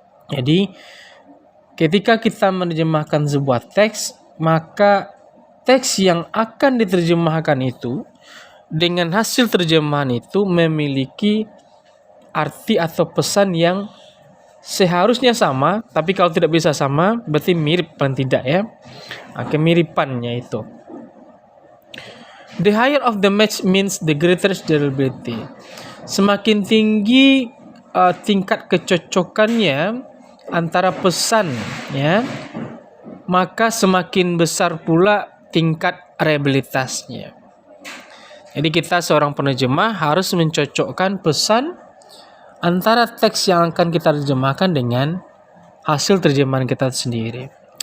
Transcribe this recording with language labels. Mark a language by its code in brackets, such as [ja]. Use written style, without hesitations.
[id] Jadi ketika kita menerjemahkan sebuah teks, maka teks yang akan diterjemahkan itu dengan hasil terjemahan itu memiliki arti atau pesan yang seharusnya sama, tapi kalau tidak bisa sama, berarti mirip paling tidak ya. Kemiripannya itu. [en] The higher of the match means the greater reliability. [id] Semakin tinggi tingkat kecocokannya antara pesan ya, maka semakin besar pula tingkat reliabilitasnya. Jadi kita seorang penerjemah harus mencocokkan pesan antara teks yang akan kita terjemahkan dengan hasil terjemahan kita sendiri.